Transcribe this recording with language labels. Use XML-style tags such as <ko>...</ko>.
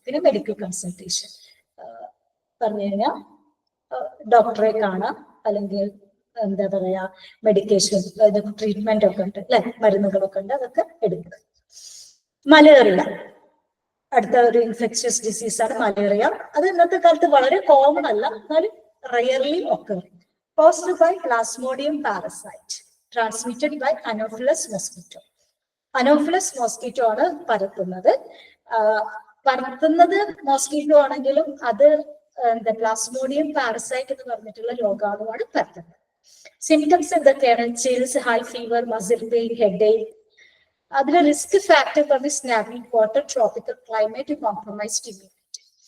<ml>പിന്നെ medical consultation പറഞ്ഞു കഴിഞ്ഞാൽ ഡോക്ടറെ കാണാം, അല്ലെങ്കിൽ എന്താ പറയാ, മെഡിക്കേഷൻ, ട്രീറ്റ്മെന്റ് ഒക്കെ ഉണ്ട്, അല്ലെ, മരുന്നുകളൊക്കെ ഉണ്ട്, അതൊക്കെ എടുക്കുക. മലേറിയ, അടുത്ത ഒരു ഇൻഫെക്ഷ്യസ് ഡിസീസാണ് മലേറിയ. അത് ഇന്നത്തെ കാലത്ത് വളരെ കോമൺ അല്ല, എന്നാലും റയർലി ഒക്കെ.</ml> <en>Caused by Plasmodium parasite, transmitted by Anopheles mosquito.</en> <ml>Anopheles mosquito ആണ് പരത്തുന്നത്. പരത്തുന്നത് മോസ്കിറ്റോ ആണെങ്കിലും അത് എന്താ പ്ലാസ്മോഡിയം പാരസൈറ്റ് എന്ന് പറഞ്ഞിട്ടുള്ള രോഗാണുവാണ് പരത്തുന്നത്. സിംറ്റംസ് എന്തൊക്കെയാണ്?</ml> <en>Chills, high fever, muscle pain, headache. അതിലെ risk factor പറഞ്ഞ് snapping water, tropical climate, compromised immunity.</en>